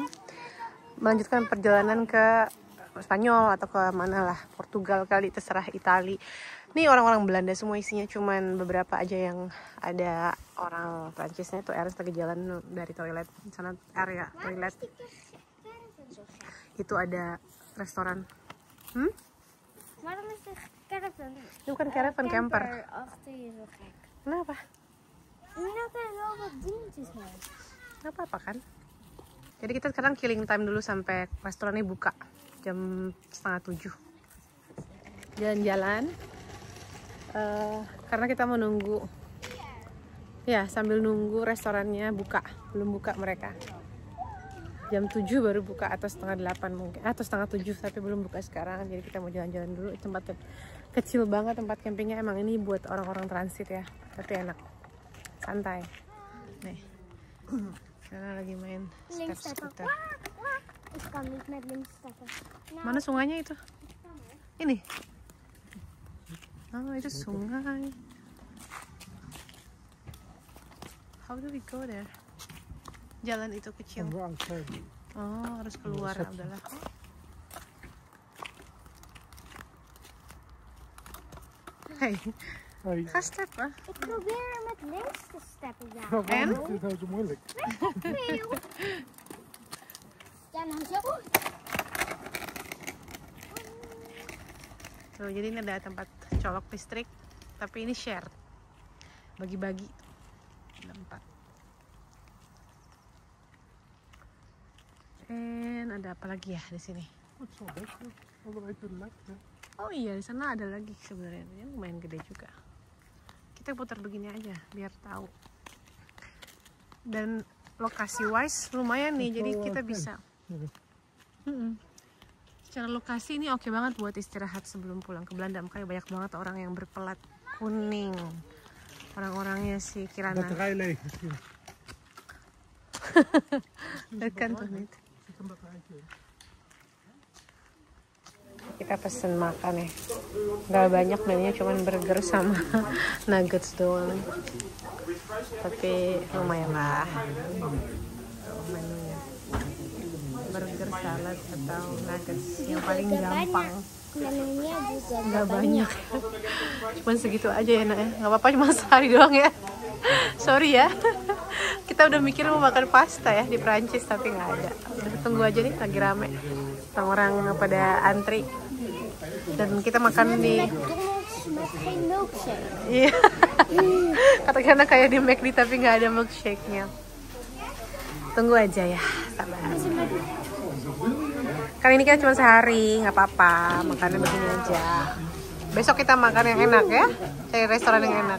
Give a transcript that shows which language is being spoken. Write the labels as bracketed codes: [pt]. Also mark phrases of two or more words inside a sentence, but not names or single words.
[id] Melanjutkan perjalanan ke Spanyol atau ke mana lah, Portugal kali, terserah, Itali. Nih orang-orang Belanda semua isinya, cuman beberapa aja yang ada orang Prancisnya. Tuh Ernst lagi jalan dari toilet sana, area toilet. Itu ada restoran. [nl] Waarom is dit caravan? [id] Itu bukan caravan, camper. [nl] Achter je zo gek. [id] Kenapa? [nl] Ini kan wel wat dingetjes mee. [id] Nggak apa-apa kan? Jadi kita sekarang [en] killing time [id] dulu sampai restoran ini buka jam 6:30. Jalan-jalan. Karena kita mau nunggu. Ya, sambil nunggu restorannya buka. Belum buka mereka. Jam 7 baru buka atau 7:30 mungkin. Atau 6:30, tapi belum buka sekarang. Jadi kita mau jalan-jalan dulu. Tempat kecil banget tempat campingnya. Emang ini buat orang-orang transit ya. Tapi enak. Santai. Nih. Karena lagi main step scooter. [nl] Ik kan niet met links stappen. [id] Mana sungainya itu? Ini. Oh, itu sungai. [en] How do we go there? [id] Jalan itu kecil. Oh, harus keluar. Udahlah. Hey. [nl] Ga steppen. Ik probeer met links te steppen, ja. En? Het is nou zo moeilijk. Ja, nou zo. [id] Tuh, jadi ini ada tempat colok listrik, tapi ini share, bagi-bagi. Ada 4. Dan ada apa lagi ya di sini? [nl] Het zal best wel. Allebei tegelijk. Ja. [id] Oh iya, di sana ada lagi sebenarnya. Ini lumayan gede juga. Kita putar begini aja biar tahu. Dan lokasi wise lumayan nih, jadi kita bisa. Secara lokasi ini oke banget buat istirahat sebelum pulang ke Belanda. Makanya banyak banget orang yang berpelat kuning. Orang-orangnya si Kirana. [nl] Batterij leeg misschien. Dat kan toch niet? Zit een batterijtje in. [id] Kita pesen makan ya, nggak banyak menunya, cuman burger sama nuggets doang, tapi lumayan lah menunya. Burger, salad atau nuggets yang paling gampang. Menunya juga Nggak banyak, cuman segitu aja ya nak ya, nggak apa-apa, cuma sehari doang ya. Sorry ya, kita udah mikir mau makan pasta ya di Prancis tapi nggak ada. Udah tunggu aja nih, lagi rame, orang-orang pada antri. Dan kita makan di [nl] met geen milkshake. [id] iya. Katakanlah kayak di McD tapi nggak ada milkshake-nya. Tunggu aja ya, sabar. Kali ini kan cuma sehari, nggak apa-apa, makannya begini aja. Besok kita makan yang enak ya, cari restoran yang enak.